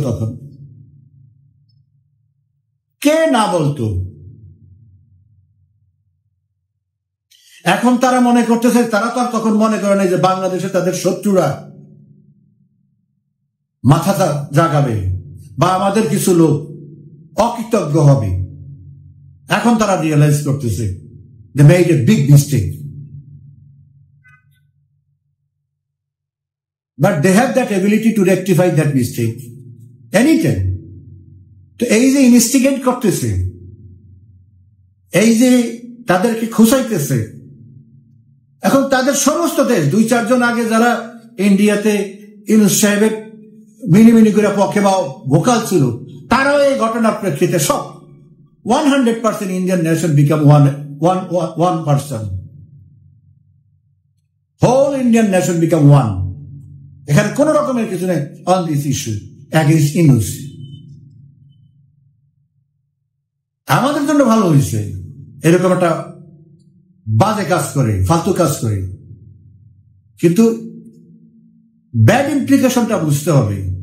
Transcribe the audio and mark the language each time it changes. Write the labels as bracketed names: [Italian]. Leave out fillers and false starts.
[Bangla] তখন কে না বলতো? এখন তারা মনে করতেছে, তারা তো আর তখন মনে করে নাই যে বাংলাদেশে তাদের শত্রুরা মাথা জাগাবে বা আমাদের কিছু লোক অকৃতজ্ঞ হবে। [English] এখন তারা রিয়েলাইজ করতেছে they made a big mistake, but they have that ability to rectify that mistake anytime. [Bangla] তো এই যে ইনস্টিগেট করতেছে, এই যে তাদেরকে খুঁচাইতেছে, এখন তাদের সমস্ত দেশ, 2-4 জন আগে যারা ইন্ডিয়াতে ইউনূস সাহেবের মিনি করে পক্ষে বা ভোকাল ছিল, তারাও এই ঘটনার প্রেক্ষিতে সব 100% Indian nation become one person. [English] Whole Indian nation become one. [Bangla] এখানে কোন রকমের কিছু নেই on this issue against Yunus. আমাদের জন্য ভালো হয়েছে এরকম একটা বাজে কাজ করে, ফালতু কাজ করে, কিন্তু ব্যাড ইমপ্লিকেশনটা বুঝতে হবে।